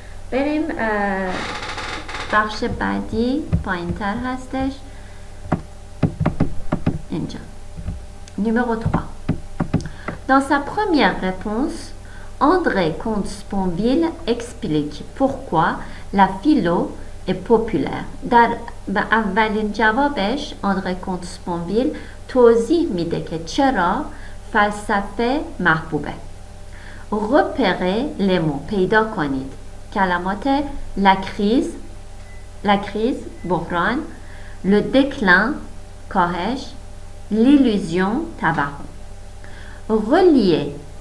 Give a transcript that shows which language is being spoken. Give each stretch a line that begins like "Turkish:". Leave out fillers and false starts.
Persian: بریم بخش بعدی پایین تر هستش اینجا.
French: Numéro 3. Dans sa première réponse, André Comte-Sponville explique pourquoi la philo est populaire.
Persian: در اولین جوابش آندره کونت-اسپانویل توضیح میده که چرا فلسفه محبوبه.
French: repérez les mots
Persian: پیدا کنید کلمات
French: la crise بحران، le déclin کاهش، l'illusion توهم.